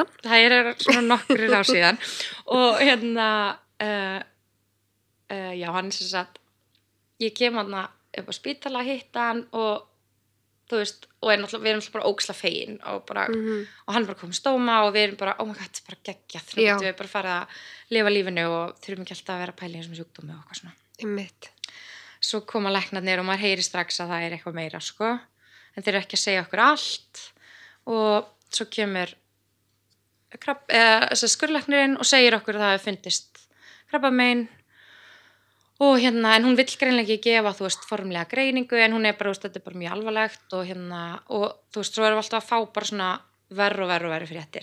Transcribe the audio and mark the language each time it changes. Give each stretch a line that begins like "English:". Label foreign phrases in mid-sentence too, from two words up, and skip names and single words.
Icelandic: Það svona nokkur ár síðan og hérna já, hann sem sagt ég kem hann upp á spítala að hitta hann og þú veist, og við erum alltaf bara ógeðslega fegin og bara, og hann bara komið stóma og við erum bara,
English: oh my god,
Icelandic: bara geggjað við bara farið að lifa lífinu og þurfum ekki alltaf að vera að pæla í þessum sjúkdómi og eitthvað svona. Einmitt. Svo koma læknarnir og maður heyri strax að það eitthvað meira, sko, en þeir eru ekki að segja okkur allt og svo kemur skurðlæknirinn og segir okkur að það hefur fundist krabbamein og hérna, en hún vill greinlega ekki gefa, þú veist, formlega greiningu, en hún bara, þú veist, þetta bara mjög alvarlegt og hérna, og þú veist, svo erum við alltaf að fá bara svona verri og verri fréttir.